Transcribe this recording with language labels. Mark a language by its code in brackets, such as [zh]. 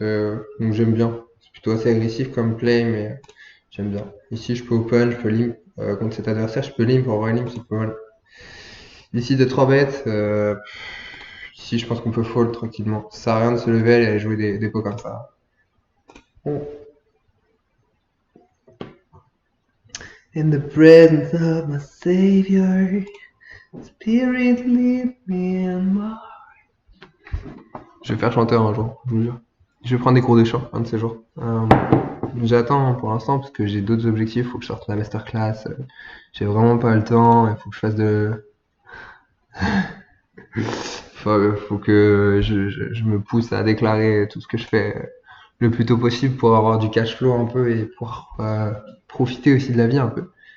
[fr] Donc j'aime bien. C'est plutôt assez agressif comme play, mais j'aime bien. Ici, je peux open, je peux limp. Contre cet adversaire, je peux limp. En vrai, limp, c'est pas mal. Ici, de 3 bêtes. Ici, je pense qu'on peut fold tranquillement. Ça sert à rien de se lever et aller jouer des pots comme ça. Bon. [en] In the presence of my savior, spirit lead me in my... [fr] Je vais faire chanteur un jour, je vous jure. Je vais prendre des cours de chant, un de ces jours. J'attends pour l'instant parce que j'ai d'autres objectifs. Faut que je sorte la masterclass. J'ai vraiment pas le temps. Il faut que je fasse de. Faut que je me pousse à déclarer tout ce que je fais le plus tôt possible pour avoir du cash flow un peu et pour profiter aussi de la vie un peu.